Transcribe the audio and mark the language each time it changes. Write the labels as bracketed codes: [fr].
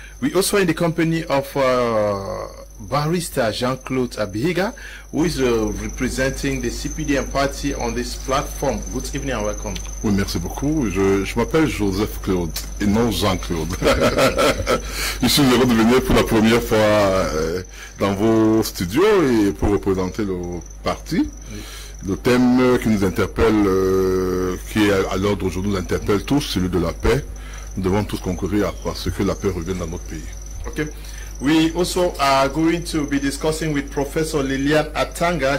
[en] We also in the company of Barrister Jean-Claude Abihiga, who is representing the CPDM party on this platform. Good evening and welcome. [fr] Oui, merci beaucoup. Je m'appelle Joseph Claude et non Jean-Claude. Je suis heureux de venir pour la première fois dans vos studios et pour représenter le parti. Oui. Le thème qui nous interpelle, qui est à l'ordre aujourd'hui, nous interpelle tous, celui de la paix. Nous devons tous concourir à ce que la paix revienne dans notre pays. [en] Okay. We also are going to be discussing with Professor Lilian Atanga.